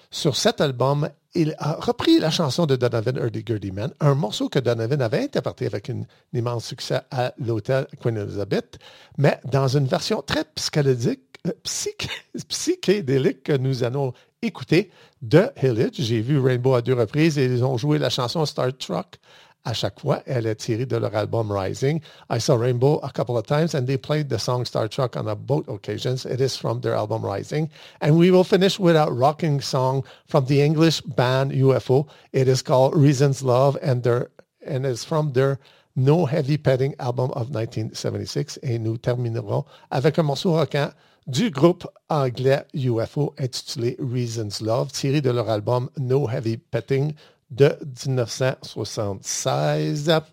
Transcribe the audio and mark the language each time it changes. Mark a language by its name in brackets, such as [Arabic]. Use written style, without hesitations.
[French] Sur cet album, il a repris la chanson de Donovan, Hurdy Gurdy Man, un morceau que Donovan avait interprété avec un immense succès à l'hôtel Queen Elizabeth, mais dans une version très psychédélique que nous allons écouter de Hillage. J'ai vu Rainbow à deux reprises et ils ont joué la chanson Star Trek à chaque fois. Elle est tirée de leur album Rising. [English] I saw Rainbow a couple of times and they played the song Star Trek on a boat occasions. It is from their album Rising. And we will finish with a rocking song from the English band UFO. It is called Reasons Love and is from their No Heavy Petting album of 1976. [French] Et nous terminerons avec un morceau rockant du groupe anglais UFO intitulé Reasons Love, tiré de leur album No Heavy Petting de 1976.